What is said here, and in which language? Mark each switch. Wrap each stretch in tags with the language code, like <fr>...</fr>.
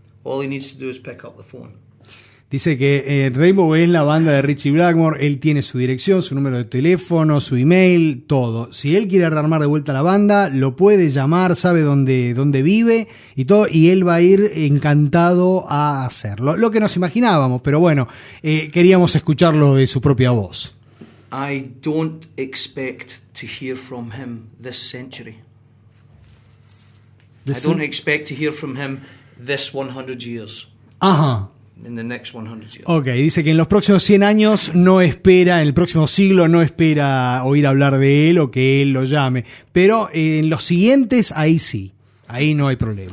<en>All he needs to do is pick up the phone.</en> <es>Dice que Rainbow es la banda de Richie Blackmore. Él tiene su dirección, su número de teléfono, su email, todo. Si él quiere rearmar de vuelta la banda, lo puede llamar, sabe dónde vive y todo. Y él va a ir encantado a hacerlo. Lo que nos imaginábamos, pero bueno, queríamos escucharlo de su propia voz.</es> <en>I don't expect to hear from him this century. I don't expect to hear from him this 100 years. Ajá. In the next 100 years.</en> <es>Ok, dice que en los próximos 100 años no espera, en el próximo siglo no espera oír hablar de él o que él lo llame, pero en los siguientes ahí sí, ahí no hay problema.</es>